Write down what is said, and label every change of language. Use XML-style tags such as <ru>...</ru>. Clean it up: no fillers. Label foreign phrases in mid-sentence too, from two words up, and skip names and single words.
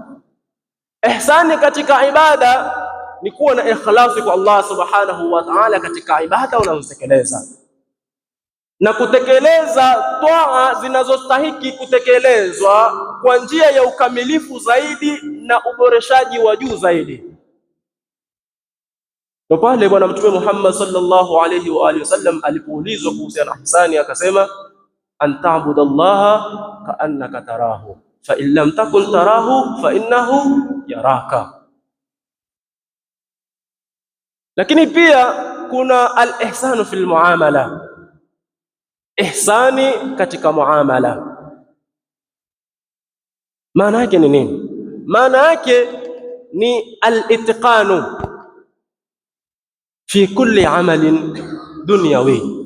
<sw>Ihsani katika ibada ni kuwa na ikhlasi kwa Allah</sw> <ar>سبحانه وتعالى</ar> <sw>katika ibada unazotekeleza, na kutekeleza toa zinazostahiki kutekelezwa kwa njia ya ukamilifu zaidi na uboreshaji wa juu zaidi. Ndio pale Bwana Mtume Muhammad</sw> <ar>صلى الله عليه وعلى آله وسلم</ar> <sw>alipoulizwa kuhusiana na ihsani akasema,</sw> <ar>أن تعبد الله كأنك تراه فإن لم تكن تراه فإنه يراك.</ar> <sw>Lakini pia kuna</sw> <ar>الإحسان في المعاملة,</ar> <sw>ihsani katika muamala. Maana yake ni nini? Maana yake ni</sw> <ar>الإتقان في كل عمل دنيوي.</ar>